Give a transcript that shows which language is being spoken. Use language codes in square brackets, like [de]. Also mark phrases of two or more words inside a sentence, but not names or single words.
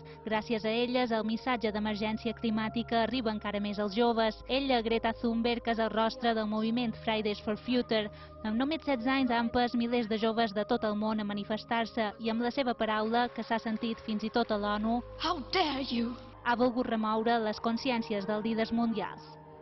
[ca] Gràcies a elles, el missatge d'emergència climàtica arriba encara més als joves. Ella, Greta Thunberg, és el rostre del moviment Fridays for Future. Amb només 16 anys ha empès milers de joves de tot el món a manifestar-se i amb la seva paraula, que s'ha sentit fins i tot a l'ONU, [en] How dare you! [ca] ha volgut remoure les consciències dels líders mundials.